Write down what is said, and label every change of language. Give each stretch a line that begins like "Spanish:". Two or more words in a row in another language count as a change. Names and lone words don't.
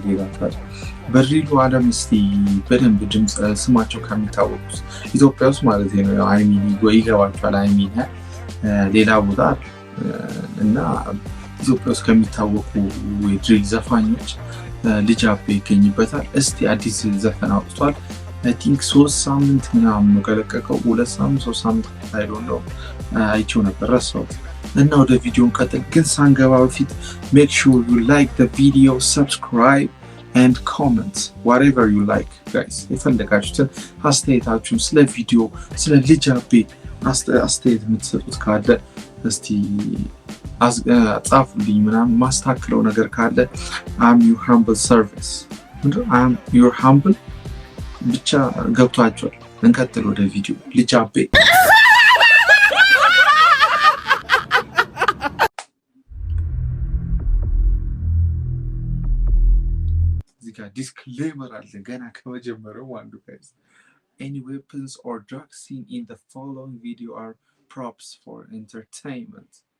Amharic: ይላል በድሪሉ ዓለም እስቲ በደንብ ድምጽ ስማቸው ከሚታወቁት ኢትዮጵያ ውስጥ ማለት ነው ያው አይሚኒ ይገባቸዋል። አይሚኒ ሌላ ቦታ እና ኢትዮጵያ ውስጥ ከሚታወቁ የድሪል ዘፋኞች ልጅ አቤ ይገኝበታል። እስቲ አዲስ ዘፈን አውጥቷል።
English: I think
Amharic: 3 ሳምንት ምናምን ነው ከለቀቀው። 2 ሳምንት 3 ሳምንት አይደለም አይቼው ነበር ረሳሁት። እና ወደ ቪዲዮን ቀጥል። ግን ሳንገባ በፊት
English: make sure you like the video, subscribe and comment whatever you like guys።
Amharic: የፈለጋችሁትን አስተያየታችሁን ስለ ቪዲዮ ስለ ልጅ አቤ አስተያየት የምትሰጡት ካለ እስቲ ጻፉልኝ። ምናምን ማስተካከለው ነገር ካለ
English: I'm your humble service I'm your humble
Amharic: ብቻ ገብቷቸዋል። እንቀጥል ወደ ቪዲዮ። ልጅ አቤ disclaimer አለ ገና ከመጀመሪያው አንዱ guys.
English: Any weapons or drugs seen in the following video are props for entertainment.